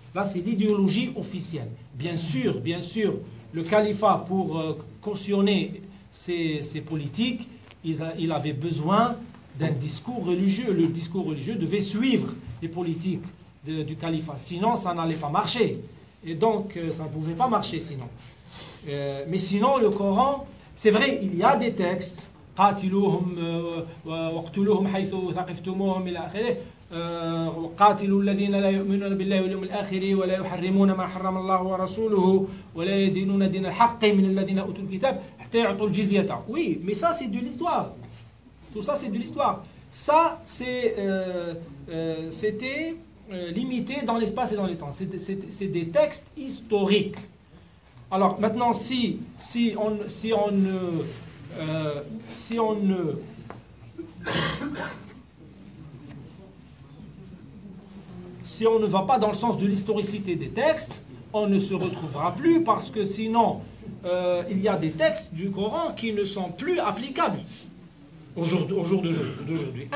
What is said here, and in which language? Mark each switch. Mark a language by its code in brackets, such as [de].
[fr] Là, c'est l'idéologie officielle. Bien sûr, le califat, pour cautionner ses politiques, il avait besoin d'un discours religieux. Le discours religieux devait suivre les politiques du califat. Sinon, ça n'allait pas marcher. Et donc, ça ne pouvait pas marcher sinon. Mais sinon, le Coran, c'est vrai, il y a des textes. [ar] قاتلوهم واقتلوهم حيث ثقفتموهم إلى آخره وقاتلوا الذين لا يؤمنون بالله واليوم الآخر ولا يحرمون ما حرم الله ورسوله ولا يدينون دين الحق من الذين أوتوا الكتاب حتى يعطوا الجزية. [fr] Oui, mais ça c'est de l'histoire. Tout ça c'est de l'histoire. Ça c'était limité dans l'espace et dans le temps. C'est des textes historiques. Alors maintenant, si on ne va pas dans le sens de l'historicité des textes, on ne se retrouvera plus parce que sinon, il y a des textes du Coran qui ne sont plus applicables au jour d'aujourd'hui.